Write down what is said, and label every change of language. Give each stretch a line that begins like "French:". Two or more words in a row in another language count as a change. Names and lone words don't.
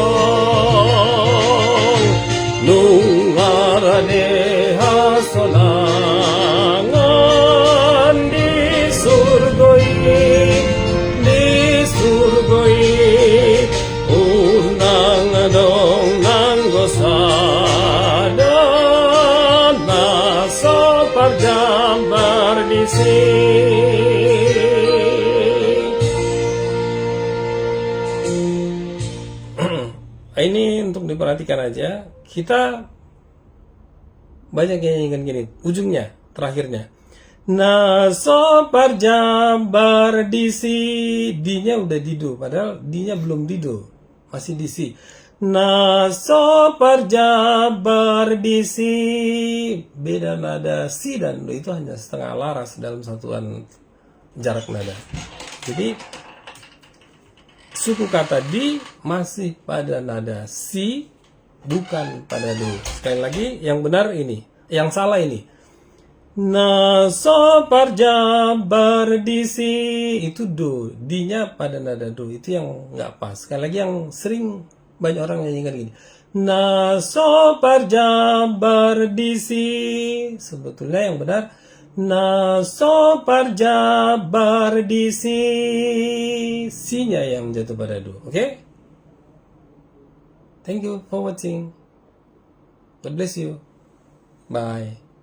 Batak Toba: tong nungar deha sonangan disurgoi unang adong nanggo sadana sopar jambar disi.
Indonesian: Ini untuk diperhatikan aja. Kita banyak yang ingin gini. Ujungnya, terakhirnya.
Batak Toba: Naso parjabar disi.
Indonesian: D-nya udah dido. Padahal D-nya belum dido.
Batak Toba: Masih disi. Naso parjabar disi.
Indonesian: Beda nada si dan do itu hanya setengah laras dalam satuan jarak nada. Jadi suku kata di masih pada nada si, bukan pada do. Sekali lagi, yang benar ini, yang salah ini.
Batak Toba: Naso parjabar disi itu do,
Indonesian: di-nya pada nada do, itu yang nggak pas. Sekali lagi, yang sering banyak orang nyanyikan gini.
Batak Toba: Naso parjabar disi,
Indonesian: sebetulnya yang benar.
Batak Toba: Naso parjabar disi,
Indonesian: si-nya yang jatuh pada do. Okay?
English: Thank you for watching. God bless you. Bye.